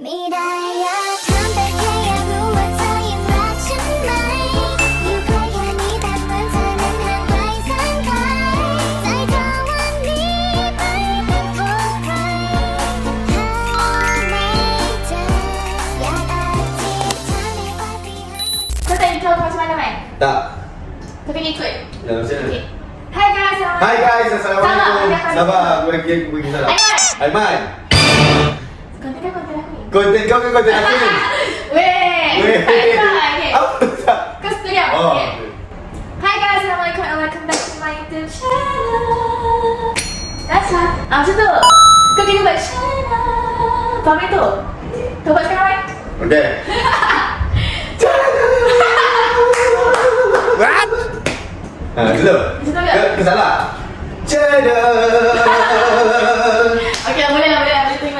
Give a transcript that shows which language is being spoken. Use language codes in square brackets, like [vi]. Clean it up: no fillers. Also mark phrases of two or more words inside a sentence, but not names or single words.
[th] ไม่ได้อยากถามแต่แค่อยากรู้ว่าเธอยังรักฉันไหมอยู่ใกล้แค่นี้แต่เหมือนเธอนั้นห่างไกลแสนไกลใจเธอวันนี้ไปเป็นของใครหาไม่เจออยากอธิษฐานให้ปาฏิหาริย์ [ms] Kau tak intro macam mana, Mai? Tak. Tapi ikut. Ya, macam mana? Okay. Hai guys, Hai guys, Assalamualaikum. Sabar, aku bagi salam. Aiman. Aiman. Konten kan konten aku ni? Konten kau ke konten aku ni? Weh. Weh. Tak Aiman. Okay. Apa? Kau setuju? Oh. [en] Okay. Hai guys, Assalamualaikum and welcome back to my YouTube channel. [ms] That's lah. Macam tu. Kau kena buat channel. Faham itu? Kau buat sekarang, Mai? [en] Okay. What? [ms] Dulu. Ke salah. Cada. Okay lah, boleh lah. Boleh terima.